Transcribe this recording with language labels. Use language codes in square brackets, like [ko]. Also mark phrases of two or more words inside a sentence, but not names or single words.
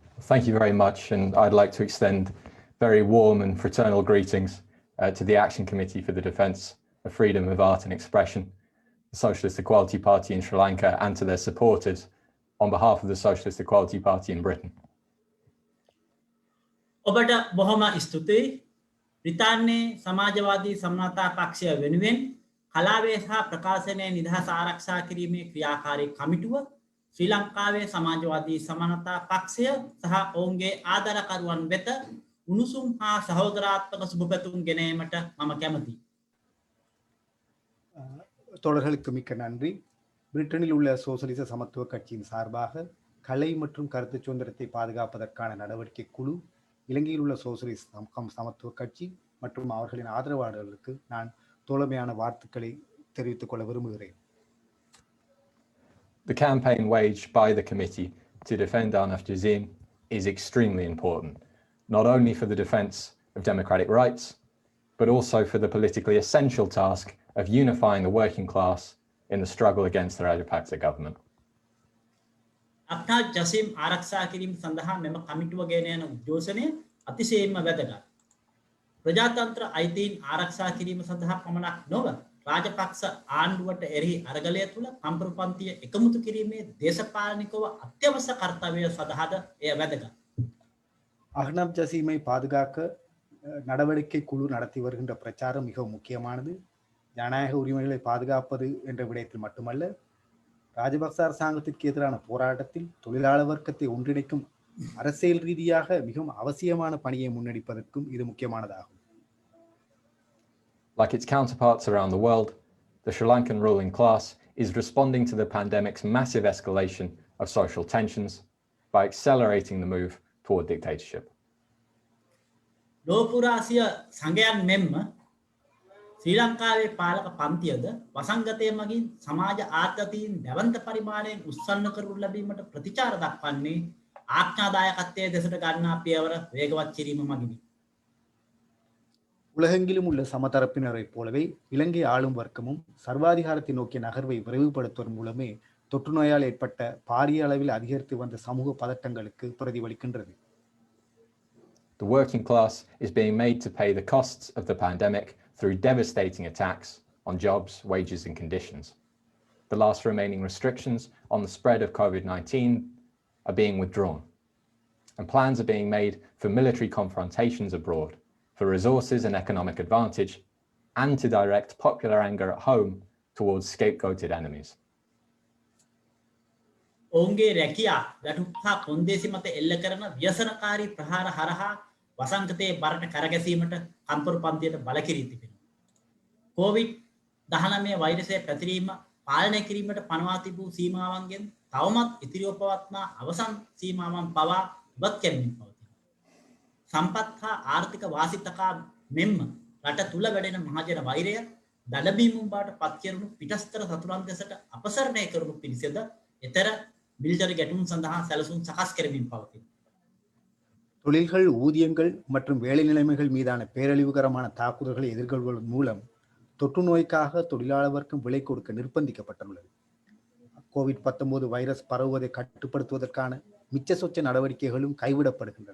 [en] Thank you very much, and I'd like to extend very warm and fraternal greetings to the Action Committee for the Defence of Freedom of Art and Expression, the Socialist Equality Party in Sri Lanka, and to their supporters on behalf of the Socialist Equality Party in Britain. [si] ඔබට බොහොම ස්තුතියි. බ්‍රිතාන්‍යයේ සමාජවාදී සමනතා පක්ෂය වෙනුවෙන් කලාවේ සහ ප්‍රකාශනයේ නිදහස ආරක්ෂා කිරීමේ ක්‍රියාකාරී කමිටුව ශ්‍රී ලංකාවේ සමාජවාදී සමනතා පක්ෂය සහ ඔවුන්ගේ ආදරකරුවන් වෙත උණුසුම් හා සහෝදරාත්මක සුබපැතුම් ගෙනීමට මම කැමතියි. [ta] தோழர்களுக்கு மிக்க நன்றி. பிரிட்டனில் உள்ள சோசலிச சமத்துவ கட்சியின் சார்பாக கலை மற்றும் கருத்து சுதந்திரத்தை பாதுகாப்பதற்கான நடவடிக்கை குழு, இலங்கையில் உள்ள சோசலிச சமத்துவ கட்சி மற்றும் அவர்களின் ஆதரவாளர்களுக்கு நான் தோழமையான வாழ்த்துக்களை தெரிவித்துக் கொள்ள விரும்புகிறேன். [en] The campaign waged by the committee to defend Ahnaf Jazeem is extremely important, not only for the defence of democratic rights, but also for the politically essential task of unifying the working class in the struggle against the Rajapaksa government. [si] Ahnaf Jazeem ආරක්ෂා කිරීම සඳහා මෙම කමිටුව ගෙන යන උද්ඝෝෂණය අතිශයින්ම වැදගත්. ප්‍රජාතන්ත්‍ර අයිතීන් ආරක්ෂා කිරීම සඳහා පමණක් නොව රාජපක්ෂ ආණ්ඩුවට එරෙහි අරගලය තුළ කම්පරුපන්තිය එකමුතු කිරීමේ දේශපාලනිකව අත්‍යවශ්‍ය කර්තව්‍ය සඳහාද එය වැදගත්. [ta] அஹ்னப் ஜசீமை பாதுகாக்க நடவடிக்கை குழு நடத்தி வருகின்ற பிரச்சாரம் மிகவும் முக்கியமானது. ஜனநாயக உரிமைகளை பாதுகாப்பது என்ற விடயத்தில் மட்டுமல்ல, ராஜபக்ச அரசாங்கத்திற்கு எதிரான போராட்டத்தில் தொழிலாளர் வர்க்கத்தை ஒன்றிணைக்கும் அரசியல் ரீதியாக மிகவும் அவசியமான பணியை முன்னெடுப்பதற்கும் இது முக்கியமானதாகும். [en] Like its counterparts around the world, the Sri Lankan ruling class is responding to the pandemic's massive escalation of social tensions by accelerating the move toward dictatorship. [si] ලෝපුරාසිය සංගයන් මෙන්ම ශ්‍රී ලංකාවේ පාලක පන්තියද වසංගතය මගින් සමාජ ආතතීන් දැවන්ත පරිමාණයෙන් උස්සන්න කරනු ලැබීමට ප්‍රතිචාර දක්වන්නේ ආඥාදායකත්වයේ දෙසට ගන්නා පියවර වේගවත් කිරීම මගිනි. [ta] உலகெங்கிலும் உள்ள சமதரப்பினரைப் போலவே இலங்கை ஆளும் வர்க்கமும் சர்வாதிகாரத்தை நோக்கிய நகர்வை விரைவுபடுத்துவதன் மூலமே தொற்று நோயால் ஏற்பட்ட பாரிய அளவில் அதிகரித்து வந்த சமூக பதட்டங்களுக்கு பிரதிபலிக்கின்றது. [en] The working class is being made to pay the costs of the pandemic through devastating attacks on jobs, wages and conditions. The last remaining restrictions on the spread of COVID-19 are being withdrawn, and plans are being made for military confrontations abroad, for resources and economic advantage, and to direct popular anger at home towards scapegoated enemies. [si] ඔවුන්ගේ රැකියා ගැටුම් හා කොන්දේසි මත එල්ල කරන ව්‍යසනකාරී ප්‍රහාර හරහා වසංගතයේ බරට කරගැසීමට කම්පරුපන්තියට බල කිරී තිබෙනවා. COVID-19 වෛරසය පැතිරීම පාලනය කිරීමට පනවා තිබූ සීමාවන්ගෙන් තවමත් ඉතිරිව පවත්නා අවසන් සීමාවන් පවා ඉවත් කරමින් පවතිනවා. සම්පත් හා ආර්ථික වාසිතකා මෙන්ම රට තුල වැඩෙන මහජන වෛරය දඩබීමුම් බවට පත් කෙරුණු පිටස්තර සතුරන් දෙසට අපසරණය කරනු පිණිසද එතර මිලිටරි ගැටුම් සඳහා සැලසුම් සකස් කරමින් පවතිනවා. [ta] தொழில்கள், ஊதியங்கள் மற்றும் வேலை நிலைமைகள் மீதான பேரழிவுகரமான தாக்குதல்களை எதிர்கொள்வதன் மூலம் தொற்று நோய்க்காக தொழிலாளர் வர்க்கம் விலை கொடுக்க நிர்பந்திக்கப்பட்டுள்ளது. COVID-19 வைரஸ் பரவுவதை கட்டுப்படுத்துவதற்கான மிச்ச சொச்ச நடவடிக்கைகளும் கைவிடப்படுகின்றன.